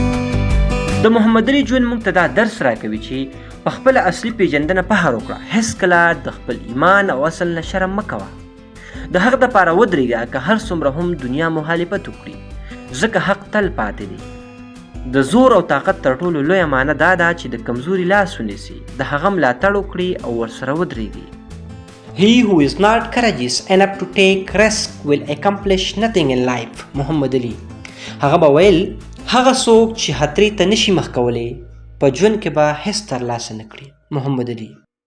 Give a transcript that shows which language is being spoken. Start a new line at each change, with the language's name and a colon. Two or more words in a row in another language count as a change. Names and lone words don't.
Pashto: د محمد علي ژوند موږ ته دا درس راکوي چې په خپله اصلي پیژندنه پهر وکړه، هېڅکله د خپل ایمان او اصل نه شرم مه کوه. د حق دپاره ودرېږه که هر څومره هم دنیا مخالفت وکړي، ځکه حق تل پاتې دی. د زور او طاقت تر ټولو لویه معنی دا ده چې د کمزوري لاس ونیسي، د هغه ملاتړ وکړي او ورسره ودرېږي.
English: He who is not courageous enough to take risk will accomplish nothing in life.
Pashto: محمد علي. هغه به ویل هغه څوک چې خطرې ته نشي مخ کولی په ژوند کې به هېڅ ترلاسه نه کړي. محمد علي.